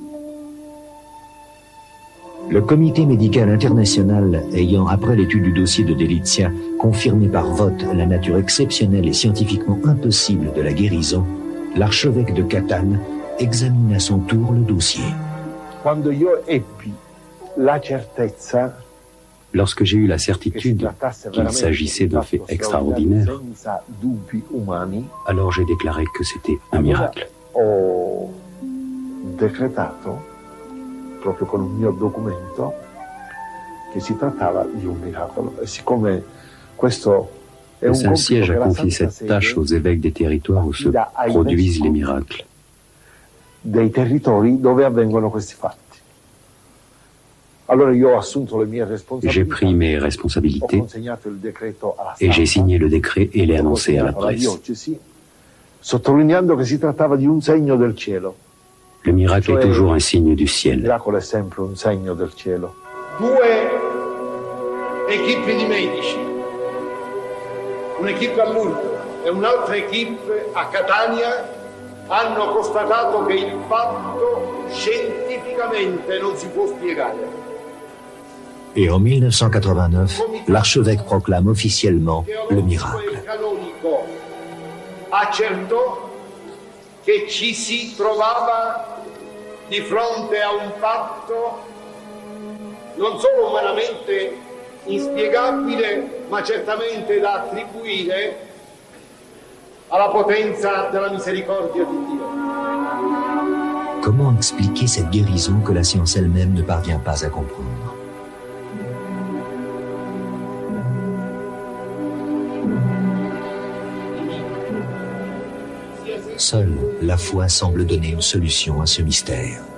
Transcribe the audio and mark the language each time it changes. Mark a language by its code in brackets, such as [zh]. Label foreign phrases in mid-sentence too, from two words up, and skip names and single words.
[fr] Le comité médical international ayant, après l'étude du dossier de Delizia, confirmé par vote la nature exceptionnelle et scientifiquement impossible de la guérison, l'archevêque de Catane examine à son tour le dossier. Lorsque j'ai eu la certitude qu'il s'agissait d'un fait extraordinaire, alors j'ai déclaré que c'était un miracle. [it] Proprio con un mio documento, che si trattava di un miracolo. E siccome questo è [fr] un Saint-Siège a confié cette tâche aux évêques des territoires où se produisent les miracles. [it] Dei territori dove avvengono questi fatti. Allora io ho assunto le mie responsabilità. [fr] J'ai pris mes responsabilités et j'ai signé le décret et l'ai annoncé à la presse. [it] Sottolineando che si trattava di un segno del cielo. [fr] Le miracle est toujours un signe du ciel. [it] Il miracolo è sempre un segno del cielo. Due equipe di medici, un'equipe a Lourdes e un'altra equipe a Catania hanno constatato che il fatto scientificamente non si può spiegare. [fr] Et en 1989, l'archevêque proclame officiellement le miracle. [it] Accertò che ci si trovava di fronte a un fatto non solo umanamente inspiegabile, ma certamente da attribuire alla potenza della misericordia di Dio. [fr] Comment expliquer cette guérison que la science elle-même ne parvient pas à comprendre? Seule la foi semble donner une solution à ce mystère.